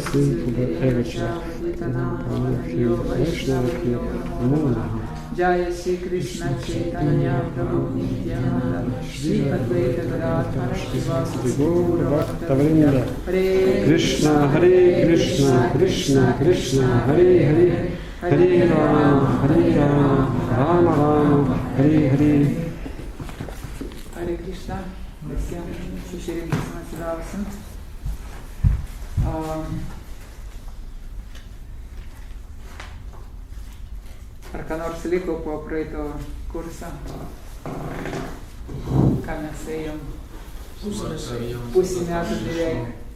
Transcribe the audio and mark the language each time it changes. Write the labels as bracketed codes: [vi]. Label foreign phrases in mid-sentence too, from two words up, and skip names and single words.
[sa] सिन्धुदेवच वदितनम् पावनयो वैष्णवयो नमो जय श्री कृष्ण चैतन्य प्रभु नित्यानन्द श्री अद्वैत गदाधर शिवसति गौर भक्तवृन्द कृष्ण हरे कृष्ण कृष्ण कृष्ण हरे हरे हरे राम राम राम हरे हरे. हरे कृष्ण. [lt] Visiem susirinkusiems atsidavusiams. Ar ką nors liko po praeito kursą? Ką mes ėjom? Pusę metų beveik.